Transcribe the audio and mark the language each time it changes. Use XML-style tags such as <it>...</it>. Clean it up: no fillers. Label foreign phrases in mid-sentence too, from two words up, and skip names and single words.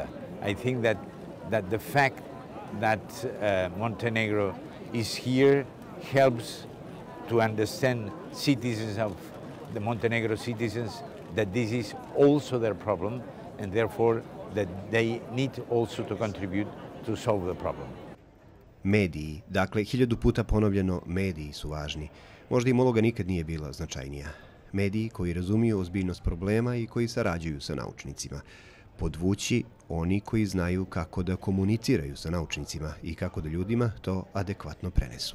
<en>I think that the fact that Montenegro is here helps to understand citizens of the Montenegro citizens that this is also their problem, and therefore that they need also to contribute to solve the problem.</en> <sr>Mediji, dakle 1000 puta ponovljeno, mediji su važni. Možda im uloga nikad nije bila značajnija. Mediji koji razumiju ozbiljnost problema i koji sarađuju sa naučnicima. Podvući oni koji znaju kako da komuniciraju sa naučnicima i kako da ljudima to adekvatno prenesu.</sr>